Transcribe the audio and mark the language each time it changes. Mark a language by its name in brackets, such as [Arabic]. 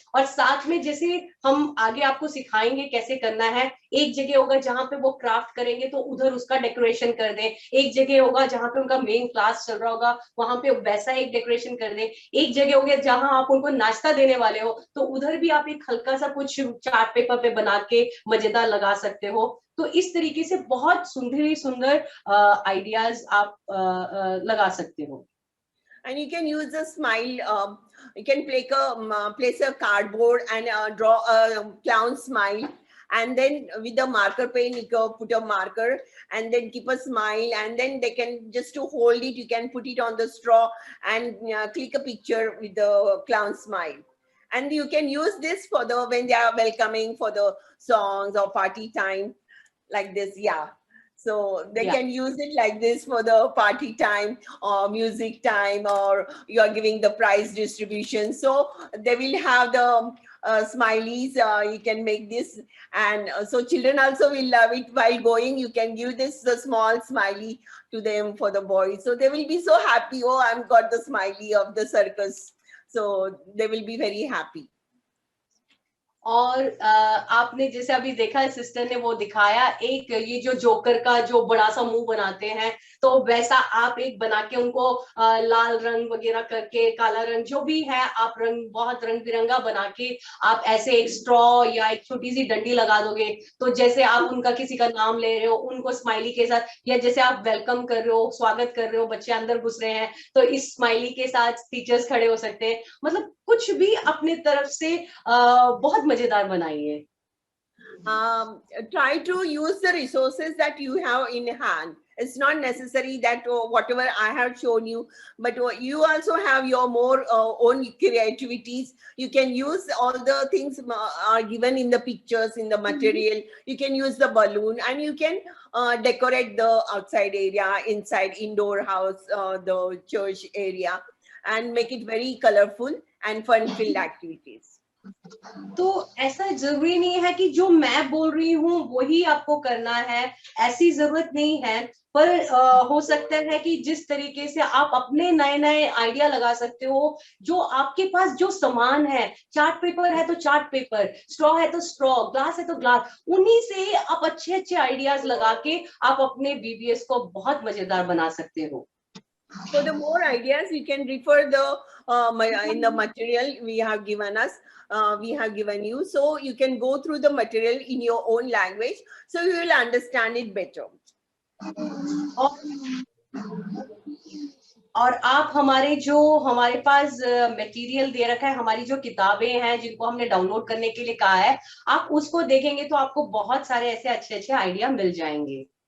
[Hindi] और साथ में जैसे हम आगे आपको सिखाएंगे कैसे करना है, एक जगह होगा जहां पे वो क्राफ्ट करेंगे तो उधर उसका डेकोरेशन कर दें, एक जगह होगा जहां पे उनका मेन क्लास चल रहा होगा वहां पे वैसा एक डेकोरेशन कर दें, एक जगह होगी जहां आप उनको नाश्ता देने वाले हो तो उधर भी आप एक हल्का सा कुछ चार्ट पेपर पे बना के मजेदार लगा सकते हो। तो इस तरीके से बहुत सुंदर आइडियाज आप लगा सकते हो। [English] And you can use a smile. You can place a cardboard and draw a clown smile, and then with the marker pen you can put a marker and then keep a smile, and then they can just to hold it, you can put it on the straw and click a picture with the clown smile. And you can use this for the when they are welcoming for the songs or party time, like this. Yeah, so they can use it like this for the party time or music time, or you are giving the prize distribution. So they will have the smileys. You can make this, and so children also will love it. While going, you can give this the small smiley to them for the boys. So they will be so happy. Oh, I've got the smiley of the circus. So they will be very happy. [Hindi] और आपने जैसे अभी देखा sister ने वो दिखाया, एक ये जो जोकर का जो बड़ा सा मुंह बनाते हैं, तो वैसा आप एक बना के उनको लाल रंग वगैरह करके, काला रंग जो भी है आप रंग बहुत रंग बिरंगा बना के आप ऐसे एक स्ट्रॉ या एक छोटी सी डंडी लगा दोगे, तो जैसे आप उनका किसी का नाम ले रहे हो उनको स्माइली के साथ, या जैसे आप वेलकम कर रहे हो, स्वागत कर रहे हो, बच्चे अंदर घुस रहे हैं तो इस स्माइली के साथ टीचर्स खड़े हो सकते हैं। मतलब कुछ भी अपने तरफ से बहुत मजेदार बनाइए। [English] Try to use the resources that you have in hand. It's not necessary that whatever I have shown you, but you also have your more own creativities. You can use all the things are given in the pictures, in the material. You can use the balloon, and you can decorate the outside area, inside indoor house, the church area, and make it very colorful and fun-filled activities. [Hindi] तो ऐसा जरूरी नहीं है कि जो मैं बोल रही हूँ वही आपको करना है, ऐसी जरूरत नहीं है। पर हो सकता है कि जिस तरीके से आप अपने नए नए आइडिया लगा सकते हो, जो आपके पास जो सामान है, चार्ट पेपर है तो चार्ट पेपर, स्ट्रॉ है तो स्ट्रॉ, ग्लास है तो ग्लास, उन्हीं से आप अच्छे अच्छे आइडियाज लगा के आप अपने बीबीएस को बहुत मजेदार बना सकते हो। [English] For the more ideas, you can refer the in the material we have given us. We have given you, so you can go through the material in your own language, so you will understand it better. [Hindi] और आप हमारे पास material दे रखा है, हमारी जो किताबें हैं जिनको हमने डाउनलोड करने के लिए कहा है, आप उसको देखेंगे तो आपको बहुत सारे ऐसे अच्छे अच्छे आइडिया मिल जाएंगे।